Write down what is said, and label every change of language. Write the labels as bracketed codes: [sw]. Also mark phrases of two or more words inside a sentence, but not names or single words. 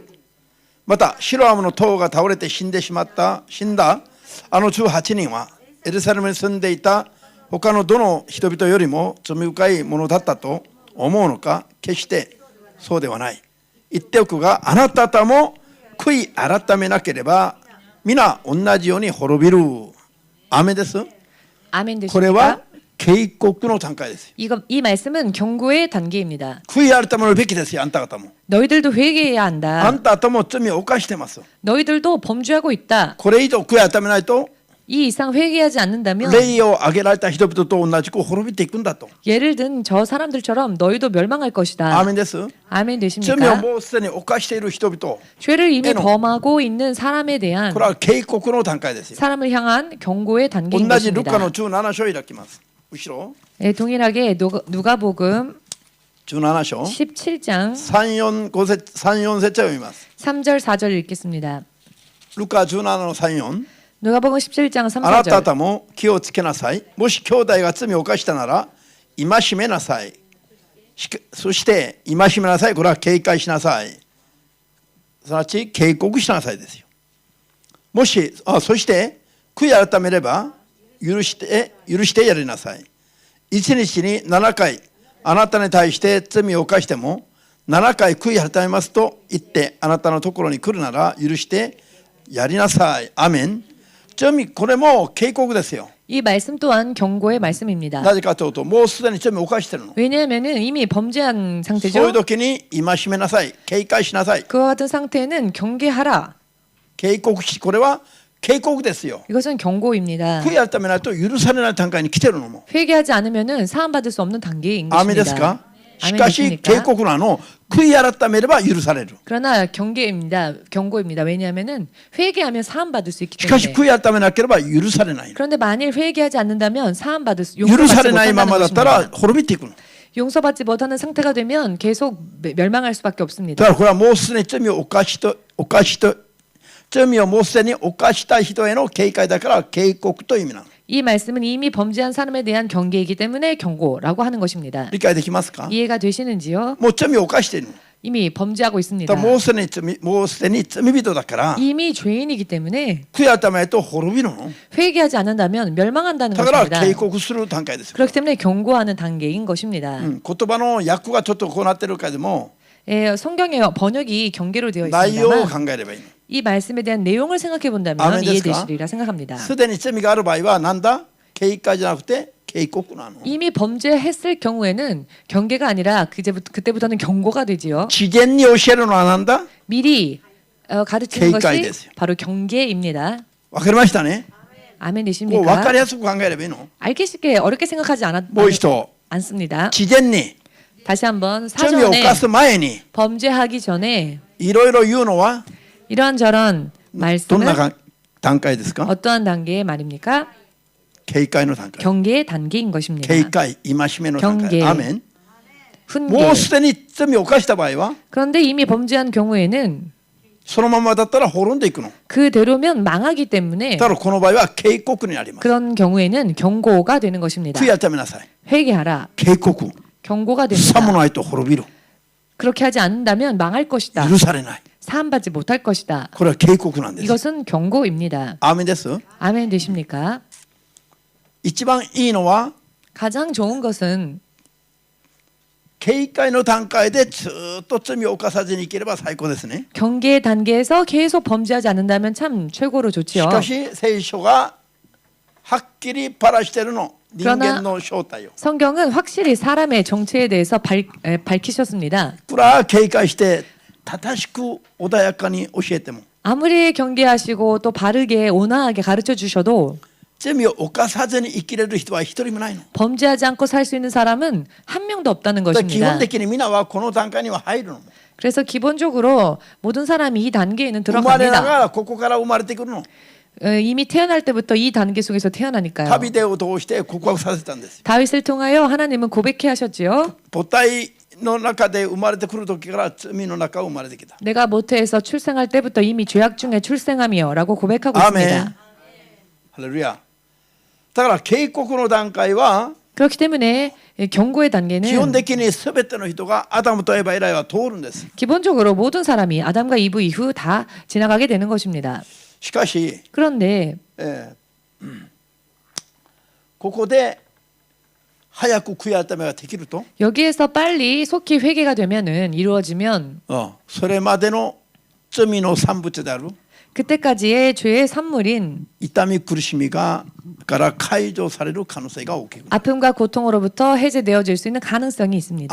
[ja] またシロアムの塔が倒れて死んだあの18人はエルサレムに住んでいた他のどの人々よりも罪深いものだったと思うのか。決してそうではない。言っておくが、あなたとも悔い改めなければ皆同じように滅びる。アメです。 [ko] 아멘 [ja] これは [ko] 되십니까? [ja] 警告の段階です。 [ko] 이 말씀은 경고의 단계입니다. [ja] 悔い改めるべきですよ。あんた方も。 [ko] 너희들도 회개해야 [ja] あ [ko] 한다. [ja] んたとも罪を犯してます。 [ko] 너희들도 범죄하고 있다. [ja] これ以上悔い改めないと [ko] 이 이상 회개하지 않는다면 [ja] 霊をあげられた人々と同じく滅びていくんだと。 [ko] 예를 든 저 사람들처럼 너희도 멸망할 [ja] アー [ko] 것이다. [ja] メンです。 [ko] 아멘 [ja] 罪を [ko] 되십니까? [ja] もうすでに犯している人々、 [ko] 죄를 이미 에노. 범하고 있는 사람에 대한 [ja] これは警告の段階ですよ。 [ko] 사람을 향한 경고의 단계인 [ja] 同じルカ [ko] 것입니다. [ja] の17章を開きます。後ろ [ko] 네, 동일하게 누가복음 [ja] 17章 [ko] 17장 [ja] 3、4 節を読みます。 [ko] 3절 4절 읽겠습니다. [ja] ルカ17の3、4 [ko] 누가복음 17장 3, [ja] あなた [ko] 4절. [ja] 方も気をつけなさい。もし兄弟が罪を犯したなら戒めなさい。そして戒めなさい。これは警戒しなさい。すなわち警告しなさいですよ。もしそして悔い改めれば許してやりなさい。一日に7回あなたに対して罪を犯しても7回悔い改めますと言ってあなたのところに来るなら許してやりなさい。アメン。これも警告ですよ。 [ko] 이 말씀 또한 경고의 말씀입니다. [ja] なぜかというともうすでに罪を犯しているの。 [ko] 왜냐하면은 이미 범죄한 [ja] そういう [ko] 상태죠. [ja] 時に戒めなさい。警戒しなさい。 [ko] 그와 같은 상태는 경계하라. [ja] 警告し、これは警告ですよ。 [ko] 이것은 경고입니다. [ja] 悔い改めないと許されない段階に来てるのも。 [ko] 회개하지 않으면은 사함받을 수 없는 단계인 [ja] アメですか。 [ko] 것입니다. [ja] しかし [ko] 되십니까? [ja] 警告なの。悔い改めれば許される。 [ko] 그러나 경계입니다. 경고입니다. 왜냐하면은 회개하면 사함받을 수 있기 [ja] しかし [ko] 때문에. [ja] 悔い改めなければ許されない。 [ko] 그런데 만일 회개하지 않는다면 사함받을 수 [ja] 許さ [ko] 용서받지 [ja] れないま [ko] 못한다는 [ja] まだったら [ko] 것입니다. [ja] 滅びていくの。 [ko] 용서받지 못하는 상태가 되면 계속 멸망할 수밖에 [ja] だ [ko] 없습니다. [ja] からこれはもうすでに罪をもうすでに犯した人への警戒だから警告という意味なの。 [ko] 이 말씀은 이미 범죄한 사람에 대한 경계이기 때문에 경고라고 하는 것입니다. [ja] 理解できますか。 [ko] 이해가 되시는지요? [ja] もう罪を犯しているの。 [ko] 이미 범죄하고 [ja] だ [ko] 있습니다. [ja] からもうすでに罪人だから [ko] 이미 죄인이기 때문에 [ja] 悔い改めないと滅びるの。 [ko] 회개하지 않는다면 멸망한다는 [ja] だから [ko] 것입니다. [ja] 警告する段階ですよ。 [ko] 그렇기 때문에 경고하는 단계인 것입니다. [ja] 言葉の訳がちょっとこうなってるけども [ko] 예, 성경의 번역이 경계로 되어 [ja] 内容を [ko] 있습니다만 [ja] 考えればいいの。 [ko] 이 말씀에 대한 내용을 생각해 본다면 아멘 이해되시리라 생각합니다. [ja] すでに罪がある場合はなんだ。警戒じゃなくて警告なの。 [ko] 이미 범죄했을 경우에는 경계가 아니라 그때부터는 경고가 되지요. [ja] 事前に教えるのはなんだ。 [ko] 미리 가르치는 것이 [ja] 警戒ですよ. [ko] 바로 경계입니다. [ja] わかりましたね。 [ko] 아멘 [ja] こう分 [ko] 되십니까? [ja] かりやすく考えればいいの。 [ko] 알기 쉽게 어렵게 생각하지 [ja] もう一度 [ko] 않습니다. [ja] 事前に [ko] 다시 한번 [ja] 罪を [ko] 사전에 [ja] 犯す前に [ko] 범죄하기 전에 [ja] いろいろ言うのは [ko] 이런저런 [ja] どんな [ko] 말씀은 [ja] 段階ですか。 [ko] 어떠한 단계의 말입니까? [ja] 警戒の段階。 [ko] 경계의 단계인 것입니다. [ja] 警戒、戒めの段階。 [ko] 경계 [ja] アーメン。 [ko] 훈계. [ja] もうすでに罪を犯した場合は [ko] 그런데 이미 범죄한 경우에는 [ja] そのままだったら滅んでいくの。 [ko] 그대로면 망하기 때문에 [ja] だからこの場合は警告になります。 [ko] 그런 경우에는 경고가 되는 것입니다. [ja] 悔い改めなさい。 [ko] 회개하라. [ja] 警告。 [ko] 경고가 [ja] さも [ko] 됩니다. [ja] ないと滅びる。 [ko] 그렇게 하지 않는다면 망할 것이다. [ja] 許されない。 [ko] 사함받지 못할 것이다. [ja] これは警告なんです。 [ko] 이것은 경고입니다. [ja] アーメンです。 [ko] 아멘 되십니까? [ja] 一番いいのは [ko] 가장 좋은 것은 [ja] 警戒の段階でずっと罪を犯さずにいければ最高ですね。 [ko] 경계 단계에서 계속 범죄하지 않는다면 참 최고로 [ja] し [ko] 좋지요. [ja] かし聖書がはっきりパラしてるの。人間の正体を。 [ko] 성경은 확실히 사람의 정체에 대해서 밝히셨습니다. [ja] これは警戒して正しく穏やかに教えても [ko] 아무리 경계하시고 또 바르게 온화하게 가르쳐 주셔도 [ja] 罪を犯さずに生きれる人は一人もないの。 [ko] 범죄하지 않고 살 수 있는 사람은 한 명도 없다는 [ja] だから基 [ko] 것입니다. [ja] 本的に皆はこの段階には入るの。 [ko] 그래서 기본적으로 모든 사람이 이 단계에는 [ja] 生まれなが [ko] 들어갑니다. [ja] らここから生まれてくるの。 [ko] 이미 태어날 때부터 이 단계 속에서 태어나니까요. [ja] ダビデを通して告白させたんですよ。 [ko] 다윗을 통하여 하나님은 고백해 하셨지요. [ja] 母体の中で生まれてくる時から罪の中を生まれてきた。 [ko] 내가 모태에서 출생할 때부터 이미 죄악 중에 출생함이여라고 고백하고 [ja] アーメン。 [ko] 있습니다. [ja] ハレルヤ。だから警告の段階は [ko] 그렇기 때문에 경고의 [ja] 基本 [ko] 단계는 [ja] 的に全ての人がアダムとエバ以来は通るんです。 [ko] 기본적으로 모든 사람이 아담과 이브 이후 다 지나가게 되는 것입니다. [ja] しかし、 [ko] 그런데 [ja] ここで早く悔い改めができると、 [ko] 여기에서 빨리 속히 회개가 되면은 이루어지면 [ja] それまでの罪の産物である [ko] 그때까지의 죄의 산물인 [ja] 痛み苦しみがから解除される可能性が大きい。 [ko] 아픔과 고통으로부터 해제되어질 수 있는 가능성이 있습니다.